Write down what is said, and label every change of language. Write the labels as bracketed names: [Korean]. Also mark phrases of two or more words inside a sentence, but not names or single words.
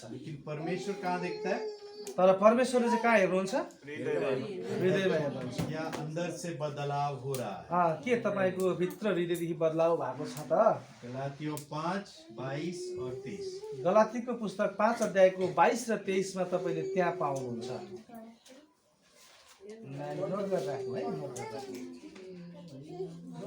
[Hindi] लेकिन परमेश्वर कहाँ देखता है? [Nepali] तर परमेश्वरले चाहिँ कहाँ हेर्नुहुन्छ? हृदयमा हेर्नुहुन्छ। [Hindi] या अंदर से बदलाव हो रहा है। [Nepali] के तपाईँको भित्र हृदयदेखि बदलाव भएको छ त? [Hindi] गलातियों 5:22 और 23। [Nepali] गलातीको पुस्तक 5 अध्यायको 22 र 23 मा तपाईँले त्यहाँ पाउनुहुन्छ। नोट गरेर राख्नु है, नोट गरेर राख्नु।